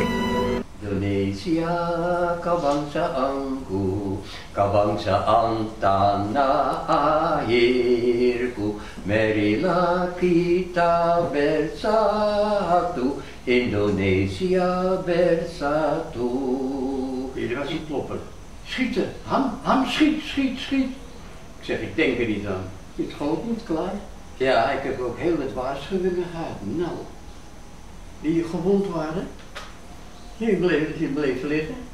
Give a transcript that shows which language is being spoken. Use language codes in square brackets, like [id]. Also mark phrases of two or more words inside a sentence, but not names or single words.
[id] Indonesia kabangsaanku, kebangsaan tanah airku, marilah kita bersatu, Indonesia bersatu. [nl] Hier was die klopper. Schieten, ham, schiet. Ik zeg, ik denk er niet aan. Je schoot niet klaar. Ja, ik heb ook heel wat waarschuwingen gehad. Nou, die gewond waren. Je bleef liggen.